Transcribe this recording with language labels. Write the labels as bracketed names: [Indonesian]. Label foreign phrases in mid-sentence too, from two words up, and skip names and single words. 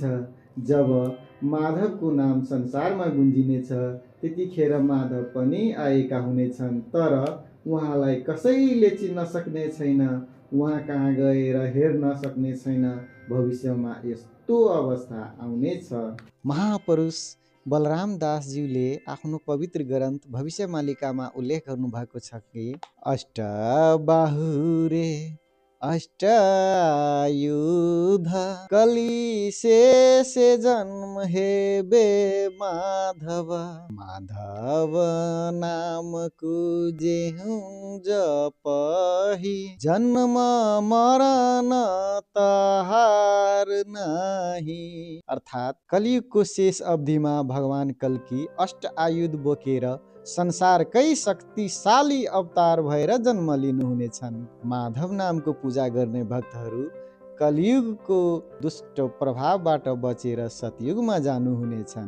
[Nepali] जब माधवको नाम संसारमा गुन्जिनेछ त्यतिखेर माधव पनि आएका हुनेछन्, तर उहाँलाई कसैले चिन्न सक्ने छैन, उहाँ कहाँ गएर हेर्न सक्ने छैन। भविष्यमा यस्तो अवस्था आउनेछ। महापुरुष बलराम दासज्यूले आफ्नो पवित्र ग्रन्थ भविष्यमालिकामा उल्लेख गर्नुभएको छ कि [Odia] ଅଷ୍ଟବାହୁରେ ଅଷ୍ଟାୟୁଧ କଳିଶେଷେ ଜନ୍ମ ହେବେ ମାଧବ ମାଧବ ନାମ କୁଜେହୁ ଜପହି ଜନ୍ମ ମରଣ ତାହାର ନାହିଁ। [Nepali] अर्थात कलियुगको शेष अवधिमा भगवान कल्की अष्ट आयुध बोकेर संसारकै शक्तिशाली अवतार भएर जन्म लिनुहुनेछन्। माधव नामको पूजा गर्ने भक्तहरू कलियुगको दुष्ट प्रभावबाट बचेर सतयुगमा जानुहुनेछन्।